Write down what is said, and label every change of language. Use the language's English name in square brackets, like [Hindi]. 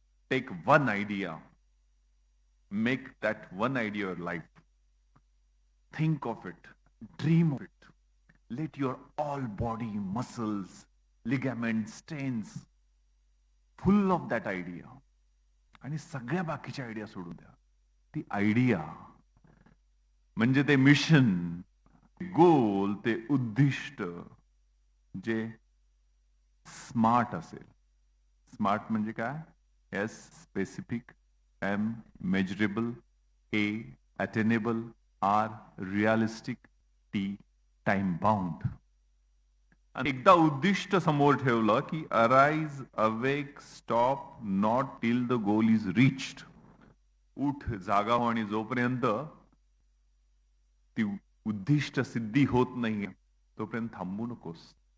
[English] Take one idea, make that one idea your life. Think of it, dream of it. Let your all body, muscles, ligaments, tendons full of that idea. [Marathi] आणि सगळ्या बाकीच्या idea सोडून द्या. ती idea म्हणजे ते mission, गोल, ते उद्दिष्ट जे स्मार्ट असेल. स्मार्ट म्हणजे काय? [English] S specific, M measurable, A attainable, R realistic, T time bound. [Marathi] आणि एकदा उद्दिष्ट समोर ठेवलं की [English] Arise, awake, stop, not till the goal is reached. [Marathi] उठ, जागा हो आणि जोपर्यंत ती उद्दिष्ट सिद्धी होत नाहीये तोपर्यंत थांबू नकोस.